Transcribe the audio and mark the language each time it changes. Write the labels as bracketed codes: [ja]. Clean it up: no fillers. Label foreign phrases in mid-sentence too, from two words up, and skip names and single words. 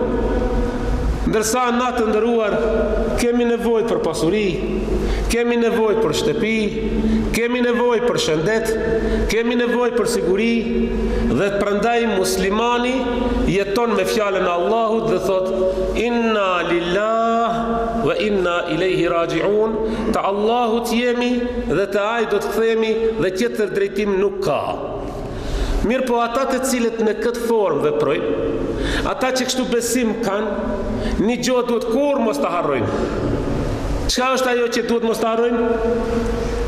[sq] Ndërsa na të nderuar kemi nevojë për pasuri, kemi nevojë për shtëpi, kemi nevojë për shëndet, kemi nevojë për siguri, dhe prandaj muslimani jeton me fjalën e Allahut dhe thot [ar] إنا لله وإنا إليه راجعون, [sq] te Allahut jemi dhe te Ai do të kthehemi dhe tjetër drejtim nuk ka. Mirë po ata të cilët në këtë formë veprojnë, ata që kështu besim kanë, një gjë duhet kur mos të harrojnë. Çka është ajo që duhet mos të harrojnë?